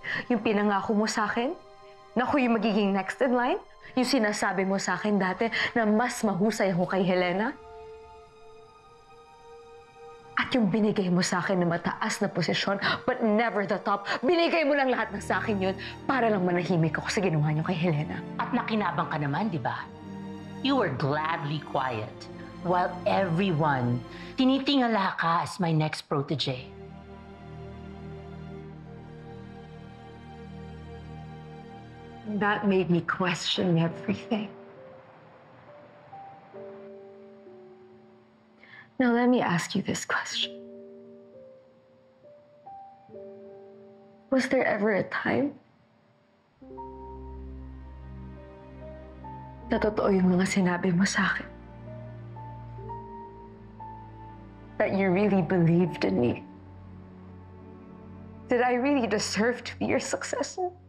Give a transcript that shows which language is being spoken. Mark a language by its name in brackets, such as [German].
[Filipino] Yung pinangako mo sa akin, na ako yung magiging next in line, yung sinasabi mo sa akin dati na mas mahusay ako kay Helena, at yung binigay mo sa akin na mataas na posisyon, [English] but never the top, [Filipino] binigay mo lang lahat ng sa akin yun para lang manahimik ako sa ginawa niyo kay Helena. At nakinabang ka naman, di ba? [English] You were gladly quiet while everyone [Filipino] tinitingala ka [English] as my next protege. That made me question everything. Now let me ask you this question. Was there ever a time [Filipino] na totoo yung mga sinabi mo sa akin? [English] That you really believed in me? Did I really deserve to be your successor?